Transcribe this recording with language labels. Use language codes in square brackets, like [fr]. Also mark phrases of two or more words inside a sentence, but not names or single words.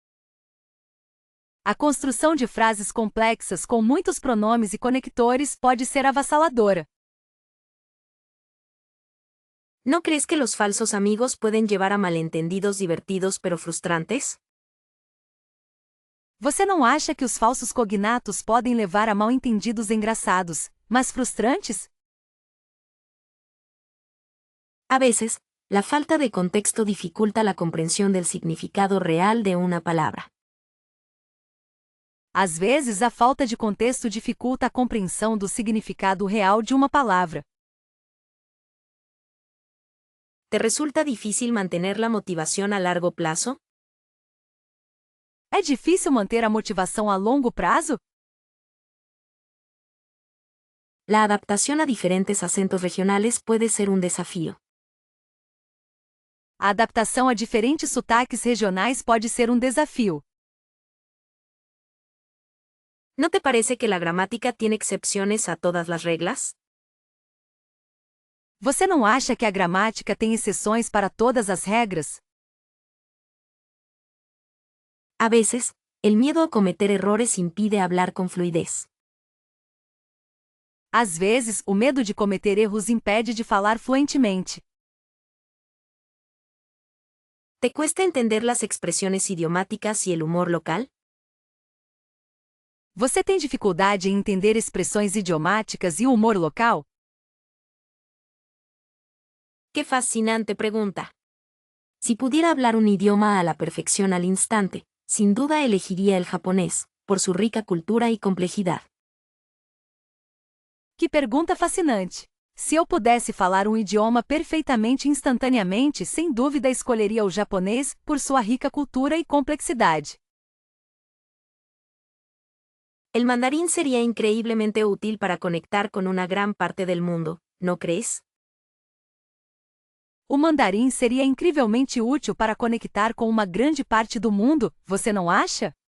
[pt] A construção de frases complexas com muitos pronomes e conectores pode ser avassaladora. [es] ¿No crees que los falsos amigos pueden llevar a malentendidos divertidos pero frustrantes? [pt] Você não acha que os falsos cognatos podem levar a mal-entendidos engraçados, mas frustrantes? [es] A veces, la falta de contexto dificulta la comprensión del significado real de una palabra. [pt] Às vezes, a falta de contexto dificulta a compreensão do significado real de uma palavra. [es] ¿Te resulta difícil mantener la motivación a largo plazo? [pt] É difícil manter a motivação a longo prazo? [es] La adaptación a diferentes acentos regionales puede ser un desafío. [pt] A adaptação a diferentes sotaques regionais pode ser um desafio. [es] ¿No te parece que la gramática tiene excepciones a todas las reglas? [pt] Você não acha que a gramática tem exceções para todas as regras? [es] A veces, el miedo a cometer errores impide hablar con fluidez. [pt] Às vezes, o medo de cometer erros impede de falar fluentemente. [es] ¿Te cuesta entender las expresiones idiomáticas y el humor local? [pt] Você tem dificuldade em entender expressões idiomáticas e o humor local? [es] ¡Qué fascinante pregunta! Si pudiera hablar un idioma a la perfección al instante, sin duda elegiría el japonés, por su rica cultura y complejidad. [pt] Que pergunta fascinante! Se eu pudesse falar um idioma perfeitamente instantaneamente, sem dúvida escolheria o japonês, por sua rica cultura e complexidade. [es] El mandarín sería increíblemente útil para conectar con una gran parte del mundo, ¿no crees? [pt] O mandarim seria incrivelmente útil para conectar com uma grande parte do mundo, você não acha?